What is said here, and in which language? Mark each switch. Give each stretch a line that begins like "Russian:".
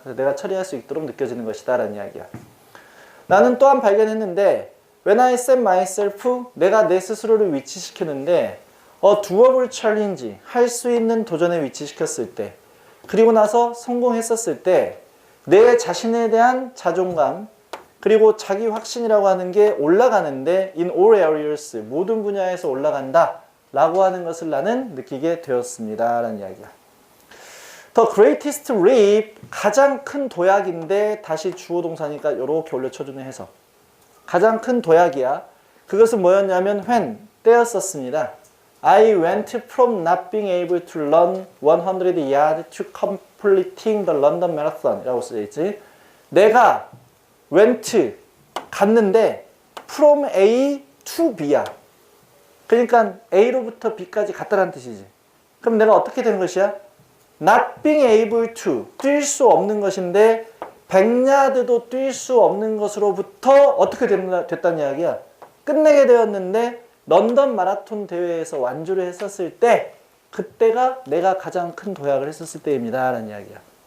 Korean: 그래서 내가 처리할 수 있도록 느껴지는 것이다 라는 이야기야. 나는 또한 발견했는데
English: When I set myself,
Korean: 내가 내 스스로를 위치시키는데
English: doable challenge,
Korean: 할 수 있는 도전에 위치시켰을 때, 그리고 나서 성공했었을 때 내 자신에 대한 자존감 그리고 자기 확신이라고 하는 게 올라가는데
English: in all areas,
Korean: 모든 분야에서 올라간다 라고 하는 것을 나는 느끼게 되었습니다 라는 이야기야.
English: The greatest leap,
Korean: 가장 큰 도약인데 다시 주어 동사니까 이렇게 올려쳐주는 해석. 가장 큰 도약이야. 그것은 뭐였냐면 when, 때였었습니다.
English: I went from not being able to run 100 yards to completing the London Marathon
Korean: 이라고 써있지. 내가 went, 갔는데
English: from A to B
Korean: 야. 그러니까 A로부터 B까지 갔다라는 뜻이지. 그럼 내가 어떻게 되는 것이야?
English: Not being able to,
Korean: 뛸 수 없는 것인데 100야드도 뛸 수 없는 것으로부터 어떻게 됐다는 이야기야? 끝내게 되었는데 런던 마라톤 대회에서 완주를 했었을 때 그때가 내가 가장 큰 도약을 했었을 때입니다 라는 이야기야.